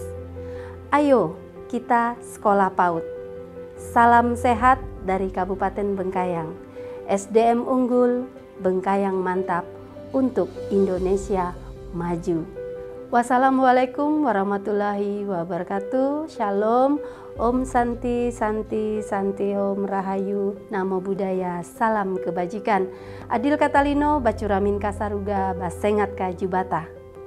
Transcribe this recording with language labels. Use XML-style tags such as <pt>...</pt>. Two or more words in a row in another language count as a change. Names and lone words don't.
<id>Ayo kita sekolah PAUD. Salam sehat dari Kabupaten Bengkayang. SDM unggul, Bengkayang mantap untuk Indonesia maju.</id> <ar>والسلام عليكم ورحمة الله وبركاته.</ar> <id>Shalom,</id> <sa>Om Santi, Santi, Santi Om</sa> <id>Rahayu, Namo Budaya, Salam Kebajikan.</id> <knx>Adil Katalino, Bacuramin Kasaruga, Basengat Ka Jibata.</knx>